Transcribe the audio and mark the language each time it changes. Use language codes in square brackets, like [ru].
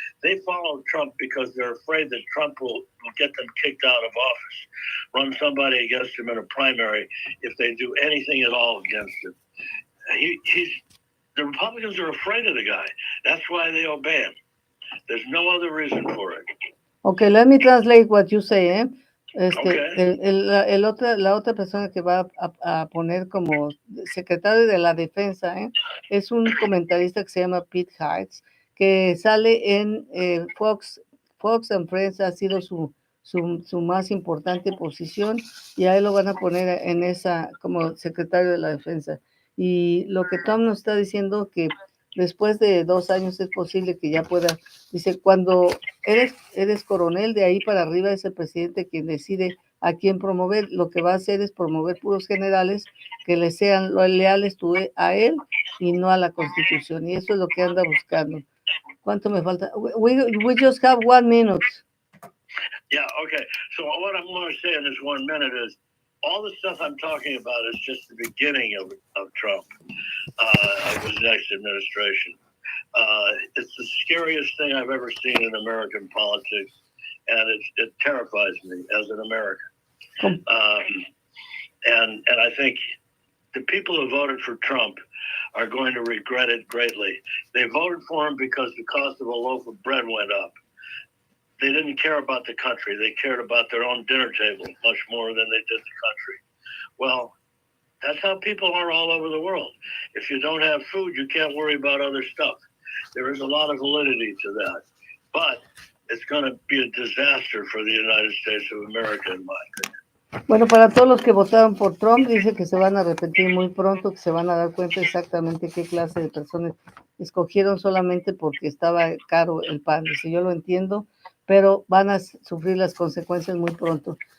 [en] They follow Trump because they're afraid that Trump will get them kicked out of office, run somebody against him in a primary if they do anything at all against him. The Republicans are afraid of the guy. That's why they obey him. There's no other reason for it. Okay, let me translate what you say, ¿eh? Okay. [es] La otra persona que va a poner como secretario de la defensa, es un comentarista que se llama Pete Hegseth, que sale en Fox and Friends, ha sido su más importante posición, y a él lo van a poner en esa como secretario de la defensa. Y lo que Tom nos está diciendo, que después de 2 años es posible que ya pueda, dice, cuando eres coronel, de ahí para arriba es el presidente quien decide a quién promover. Lo que va a hacer es promover puros generales que le sean leales a él y no a la Constitución, y eso es lo que anda buscando. ¿Cuánto me falta? [en] We just have 1 minute. Yeah, okay. So what I'm going to say in this 1 minute is, all the stuff I'm talking about is just the beginning of Trump, of his next administration. It's the scariest thing I've ever seen in American politics, and it terrifies me as an American. And I think the people who voted for Trump are going to regret it greatly. They voted for him because the cost of a loaf of bread went up. They didn't care about the country. They cared about their own dinner table much more than they did the country. Well, that's how people are all over the world. If you don't have food, you can't worry about other stuff. There is a lot of validity to that. But it's going to be a disaster for the United States of America, in my opinion. [es] Bueno, para todos los que votaron por Trump, dice que se van a arrepentir muy pronto, que se van a dar cuenta exactamente qué clase de personas escogieron solamente porque estaba caro el pan. Dice, yo lo entiendo, pero van a sufrir las consecuencias muy pronto.